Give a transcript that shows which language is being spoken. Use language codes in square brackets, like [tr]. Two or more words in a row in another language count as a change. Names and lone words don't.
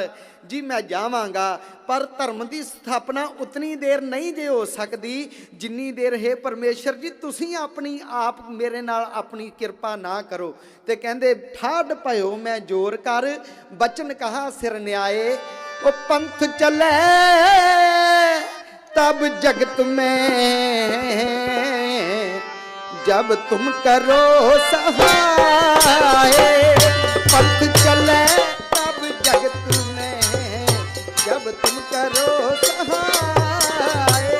[pa] ਜੀ ਮੈਂ ਜਾਵਾਂਗਾ, ਪਰ ਧਰਮ ਦੀ ਸਥਾਪਨਾ ਉਤਨੀ ਦੇਰ ਨਹੀਂ ਜੇ ਹੋ ਸਕਦੀ ਜਿੰਨੀ ਦੇਰ ਹੈ ਪਰਮੇਸ਼ਰ ਜੀ ਤੁਸੀਂ ਆਪਣੀ ਆਪ ਮੇਰੇ ਨਾਲ ਆਪਣੀ ਕਿਰਪਾ ਨਾ ਕਰੋ। ਤੇ ਕਹਿੰਦੇ [bra] ठाढ़ भइओ मैं जोर कर, बचन कहा सिर निआए। उह पंथ चल्ले तब जगत में, जब तुम करो सहाय। पंथ चले तब जगत में, जब तुम करो सहाय।